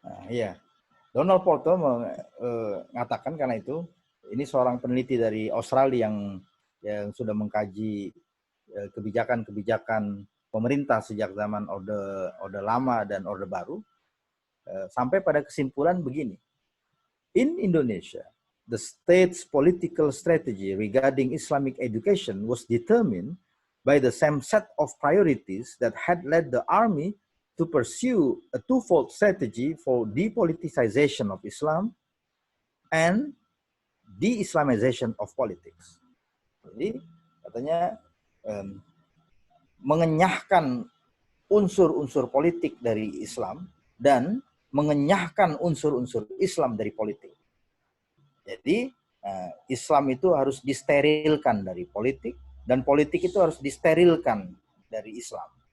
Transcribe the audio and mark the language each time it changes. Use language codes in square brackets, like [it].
[id] Iya. Donald Porter mengatakan karena itu, ini seorang peneliti dari Australia yang sudah mengkaji kebijakan pemerintah sejak zaman Orde Lama dan Orde Baru, sampai pada kesimpulan begini. [en] In Indonesia, the state's political strategy regarding Islamic education was determined by the same set of priorities that had led the army to pursue a twofold strategy for depoliticization of Islam and de-Islamization of politics. [id] Jadi katanya mengenyahkan unsur-unsur politik dari Islam dan mengenyahkan unsur-unsur Islam dari politik. Jadi Islam itu harus disterilkan dari politik dan politik itu harus disterilkan dari Islam.